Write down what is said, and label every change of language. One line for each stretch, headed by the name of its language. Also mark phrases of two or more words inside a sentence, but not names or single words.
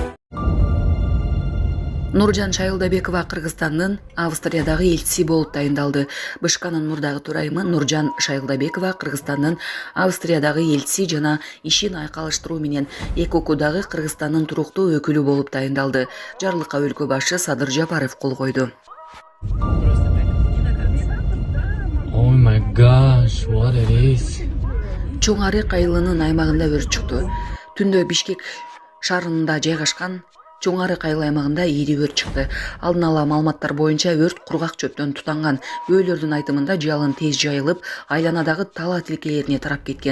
Kyrgyz: Нуржан Шайылдабекова Кыргызстандын Австриядагы элчиси болуп дайындалды. БШКнын мурдагы төрайымы Нуржан Шайылдабекова Кыргызстандын Австриядагы элчиси жана ишин айкалыштыруу менен ЭКОКудагы Кыргызстандын туруктуу өкүлү болуп дайындалды. Жарлыкка өлкө башы Садыр Жапаров кол койду.
English: Oh my gosh, what it is?
Kyrgyz: Чоң арык айылынын аймагында өрт чыкты. Түндө Бишкек шаарында жайгашкан Чоң арык айыл аймагында ири өрт чыкты. Алдын ала маалыматтар боюнча өрт кургак чөптөн тутанган. Өөлөрдүн айтымында жалын тез жайылып, айланадагы тала тилкелерине тарап кеткен.